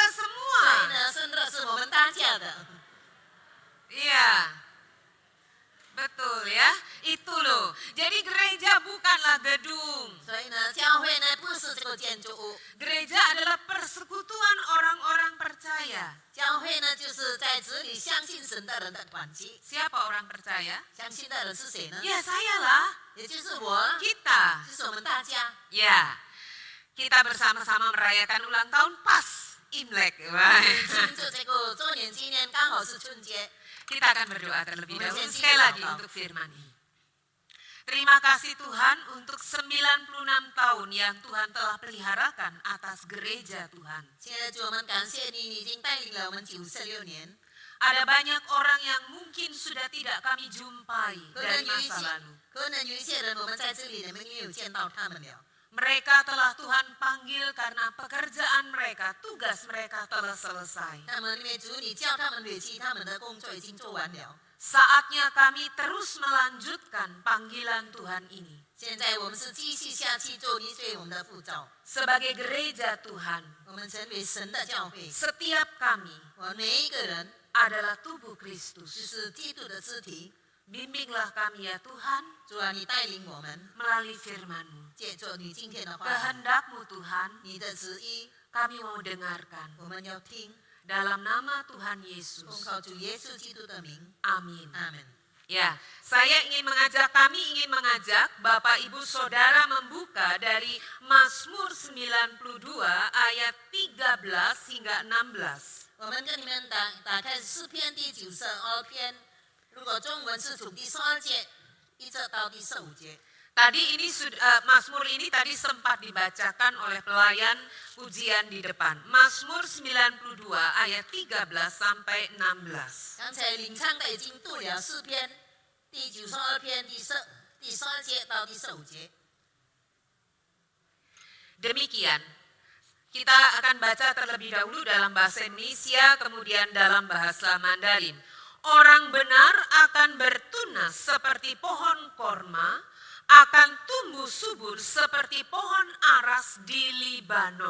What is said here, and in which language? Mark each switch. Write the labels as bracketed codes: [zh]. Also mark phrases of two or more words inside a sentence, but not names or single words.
[zh] 所以 [id] semua. [zh] 呢，生日是我们大家的。 [id] Iya. Betul ya. Itu loh. Jadi gereja bukanlah gedung. [zh] 所以呢，教会呢不是这个建筑物， [id] Gereja adalah persekutuan orang-orang percaya. [zh] 教会呢就是在这里相信神的人的团体。 [id] Siapa orang percaya? [zh] 相信的人是谁呢？ [id] Ya saya lah, [zh] 也就是我， [id] kita. [zh] 就是我们大家。 [id] Ya, kita bersama-sama merayakan ulang tahun pas Imlek. Wah. [zh] 庆祝这个周年纪念，刚好是春节。 [id] Kita akan berdoa terlebih dahulu sekali lagi untuk firman ini. Terima kasih Tuhan untuk 96 tahun yang Tuhan telah peliharakan atas gereja Tuhan. [zh] 亲爱的主，我们感谢你已经带领了我们96年。 [id] Ada banyak orang yang mungkin sudah tidak kami jumpai [zh] 可能 [id] dari [zh] 有一 [id] masa [zh] 些 [id] lalu. [zh] 可能有一些人，我们在这里你们也有见到他们了。 [id] Mereka telah Tuhan panggil karena pekerjaan mereka, tugas mereka telah selesai. [zh] 他们因为主你叫他们回去，他们的工作已经做完了。 [id] Saatnya kami terus melanjutkan panggilan Tuhan ini. [zh] 现在我们是继续下去做你对我们的呼召。 [id] Sebagai gereja Tuhan, [zh] 我们成为神的教会， [id] setiap kami [zh] 我们每一个人 [id] adalah tubuh [zh] 就 [id] Kristus. [zh] 是基督的肢体。 [id] Bimbinglah kami ya Tuhan [zh] 主啊，你带领我们， [id] melalui firman-Mu. [zh] 借着你今天的话， [id] Kehendak-Mu Tuhan, [zh] 你的旨意， [id] kami mau dengarkan. [zh] 我们要听， [id] Dalam nama Tuhan [zh] 奉 [id] Yesus. [zh] 靠主耶稣基督的名， [id] Amin. [zh] 阿门。 [id] Ya, kami ingin mengajak Bapak Ibu Saudara membuka dari Mazmur 92 ayat 13 hingga 16. [zh] 我们跟你们打开诗篇第92篇，如果中文是从第12节一直到第15节。 [id] Tadi Mazmur ini tadi sempat dibacakan oleh pelayan pujian di depan. Mazmur 92 ayat 13 sampai 16. [zh] 刚才领唱的已经读了诗篇第92篇第12节到第15节。 [id] Demikian, kita akan baca terlebih dahulu dalam bahasa Indonesia, kemudian dalam bahasa Mandarin. Orang benar akan bertunas seperti pohon korma, akan tumbuh subur seperti pohon aras di Libanon.